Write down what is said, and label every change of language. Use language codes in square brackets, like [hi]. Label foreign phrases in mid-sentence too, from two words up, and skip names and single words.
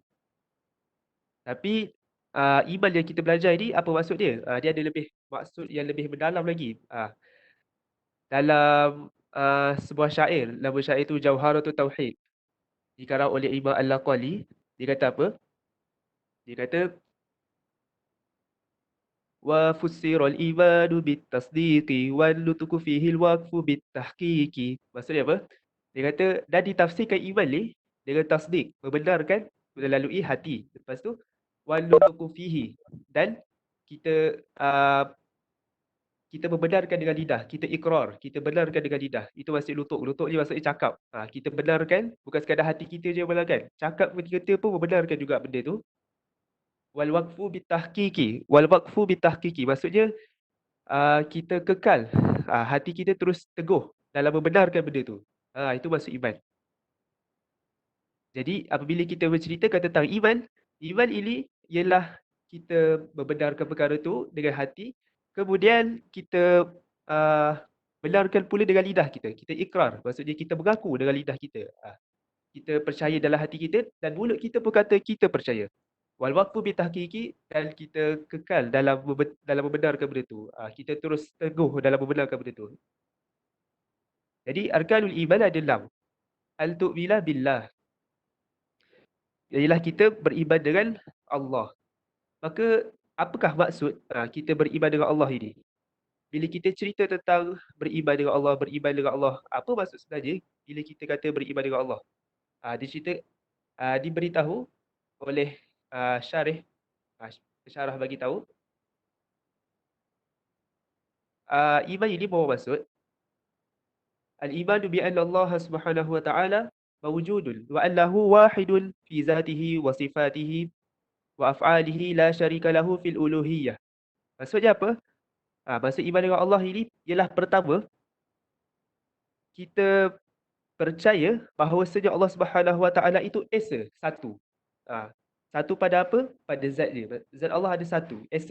[ms] Tapi iman yang kita belajar ni, apa maksud dia? Dia ada lebih maksud yang lebih mendalam lagi. Dalam sebuah syair, nama syair itu Jauharatul Tauhid, dikarang oleh Imam Al-Laqali. Dia kata apa? Dia kata, [ar] وفسر الإيمان بالتصديق والنطق فيه الوقف بالتحقيق. [ms] Maksudnya apa? Dia kata, dan ditafsirkan iman ni dengan tasdik, membenarkan melalui hati. Lepas tu [ar] والنطق فيه, [ms] dan kita kita membenarkan dengan lidah, kita ikrar, kita benarkan dengan lidah. Itu maksud lutuk. Lutuk ni maksudnya cakap. Kita benarkan, bukan sekadar hati kita je yang benarkan. Cakap kita pun membenarkan juga benda tu. [ar] والوقف بالتحقيق. والوقف بالتحقيق. [ms] Maksudnya kita kekal, hati kita terus teguh dalam membenarkan benda tu. Itu maksud iman. Jadi apabila kita berceritakan tentang iman, iman ini ialah kita membenarkan perkara tu dengan hati, kemudian kita benarkan pula dengan lidah kita. Kita ikrar, maksudnya kita mengaku dengan lidah kita. Kita percaya dalam hati kita dan mulut kita pun kata kita percaya. [ar] والوقف بالتحقيق, [ms] dan kita kekal dalam membenarkan benda tu. Kita terus teguh dalam membenarkan benda tu. Jadi [ar] أركان الإيمان [ms] ada 6. [ar] أن تؤمن بالله, [ms] ialah kita beriman dengan Allah. Maka apakah maksud kita beriman dengan Allah ini? Bila kita cerita tentang beriman dengan Allah, apa maksud sebenarnya bila kita kata beriman dengan Allah? Dia cerita, diberitahu oleh syarih, syarah bagi tahu, iman ini bermaksud [ar] الإيمان بأن الله سبحانه وتعالى موجود وأنه واحد في ذاته وصفاته وأفعاله لا شريك له في الألوهية. [ms] Maksudnya apa? Maksud iman dengan Allah ini ialah pertama, kita percaya bahawasanya Allah [ar] سبحانه وتعالى [ms] itu esa, satu. Satu pada apa? Pada zat dia. Zat Allah ada satu, esa.